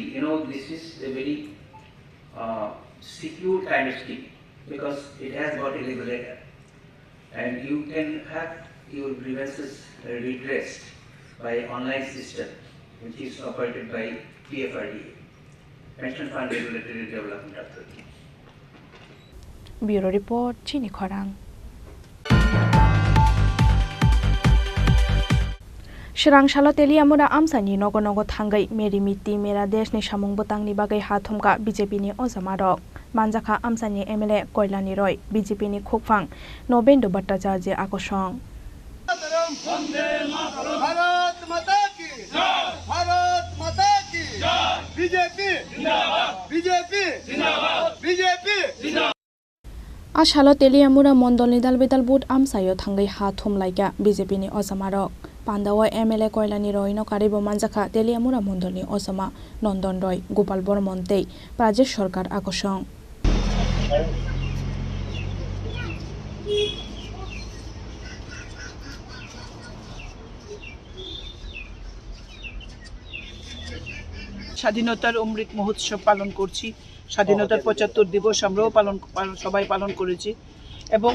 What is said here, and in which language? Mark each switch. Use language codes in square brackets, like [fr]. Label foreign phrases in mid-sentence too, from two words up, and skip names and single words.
[en] You know, this is a very secure kind of scheme because it has got a regulator, and you can have your grievances redressed by online system which is operated by PFRDA, Pension Fund Regulatory Development Authority. [trp] Bureau Report Chini Khorang Srangshala Teliamura Amsani Nogo Nogo Thangai Meri Miti Mera Desh ni Samung Botang ni Bagai Hathumka BJP ni Ozamarok Manjaka Amsani MLA Koilani Roy BJP ni Khokphang Nobendo Bhattacharya Akosong [hi] भारत माता की जय भारत माता की जय बीजेपी जिंदाबाद बीजेपी जिंदाबाद बीजेपी जिंदाबाद [trp] Ashalo Teliamura Mondol ni Dalbedal Bud Amsayo Thangai Hathum Laika BJP ni Ozamarok Pandawa MLA Koilani Roy no Karibo Manjaka Teliamura Mondol ni Osama Nondon Roy Gopal Bormontei Prajesh Sarkar Akosong [bn] স্বাধীনতার অমৃত মহোৎসব পালন করছি স্বাধীনতার ৭৫ দিবস আমরাও সবাই পালন করেছি এবং